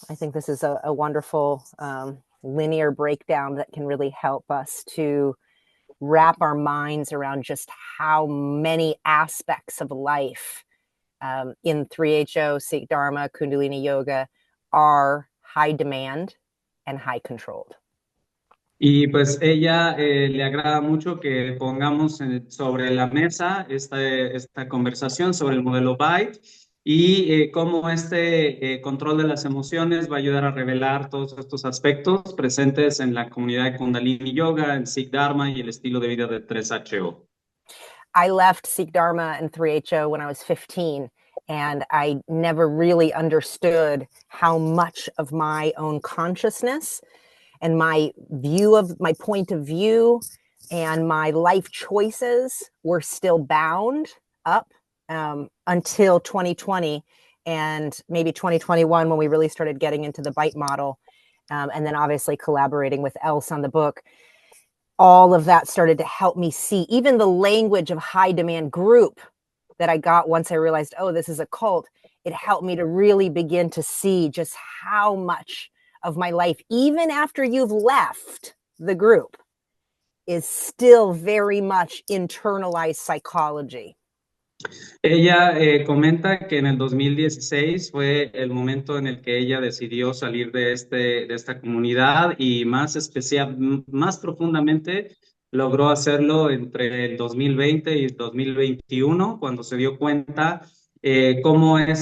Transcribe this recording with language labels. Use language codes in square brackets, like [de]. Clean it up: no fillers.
[en] I think this is a wonderful linear breakdown that can really help us to wrap our minds around just how many aspects of life in 3HO, Sikh Dharma, Kundalini Yoga are high demand and high controlled. [es] Y pues ella le agrada mucho que pongamos sobre la mesa esta conversación sobre el modelo BITE y cómo este control de las emociones va a ayudar a revelar todos estos aspectos presentes en la comunidad de Kundalini Yoga, en Sikh Dharma y el estilo de vida de 3HO. [en] I left Sikh Dharma and 3HO when I was 15, and I never really understood how much of my own consciousness and my view of my point of view and my life choices were still bound up until 2020 and maybe 2021 when we really started getting into the BITE model, and then obviously collaborating with Else on the book. All of that started to help me see even the language of high demand group that I got once I realized, oh, this is a cult. It helped me to really begin to see just how much of my life, even after you've left the group, is still very much internalized psychology. [es] Ella comenta que en el 2016 fue el momento en el que ella decidió salir de esta comunidad y más más profundamente logró hacerlo entre el 2020 y el 2021, cuando se dio cuenta cómo